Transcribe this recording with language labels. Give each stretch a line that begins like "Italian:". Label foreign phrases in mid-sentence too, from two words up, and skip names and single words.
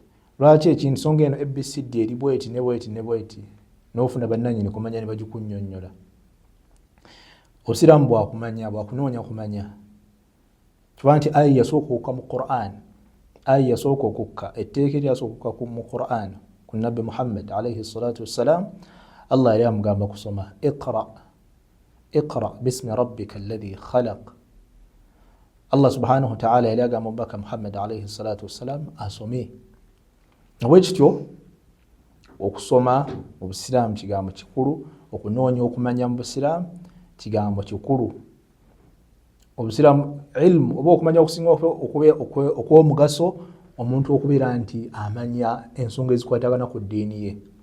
Ganda: Lwaki ekintu nsonga eno ABCD eri bweti ne bweti ne bweti, n'ofuna bannannyini kumanya ne bagikunnyonnyola. Obusiraamu bwakumanya, bwakunoonya kumanya. Kuba nti aya yasooka okukka mu Qur'an, aya yasooka okukka, etteeka eryasooka okukka mu Qur'an ku Nabbi Muhammad
Arabic: عليه الصلاة والسلام,
Ganda: Allah yali amugamba kusoma
Arabic: اقرأ باسم ربك الذي خلق.
Ganda: Allah
Arabic: سبحانه وتعالى
Ganda: yali agamba omubaka Muhammad
Arabic: عليه الصلاة والسلام
Ganda: asome. Bwekityo okusoma mu busiraamu kigambo kikulu, okunoonya okumanya mu busiraamu kigambo kikulu. Obusiraamu ilmu oba okumanya okusinga okw'omugaso omuntu okubeera nti amanya ensonga ezikwatagana ku ddiini ye.